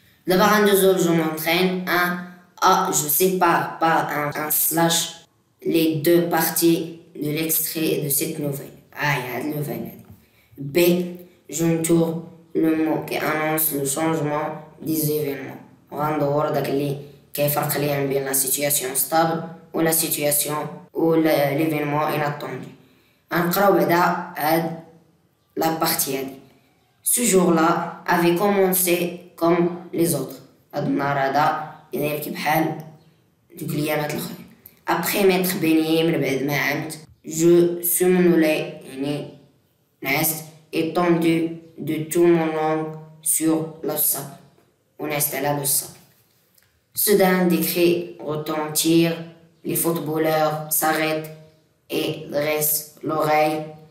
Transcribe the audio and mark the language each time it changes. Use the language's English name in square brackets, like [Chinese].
[French] D'abord, je m'entraîne. 1. A. Je sépare par un slash les 2 parties de l'extrait de cette nouvelle. Il y a de nouvelle. B. J'entoure le mot qui annonce le changement des événements. [Arabic] غندور داك اللي كيفرق ليا بين [French] la situation stable ou la situation ou l'événement inattendu. [Arabic] غنقراو بعدا هاد [French] la partie [Arabic] هادي. [French] Ce jour-là avait commencé comme les autres. [Arabic] هاد النهار هذا يدير كي بحال دوك الأيامات الأخرين. [French] Après m'être baigné [Arabic] من بعد ما عمت, [French] je somnolais [Arabic] يعني نعست [French] étendu de tout mon long sur le sable. [Arabic] ونعست على [French] le sable. Soudain des cris retentissent, les footballeurs s'arrêtent et dressent l'oreille.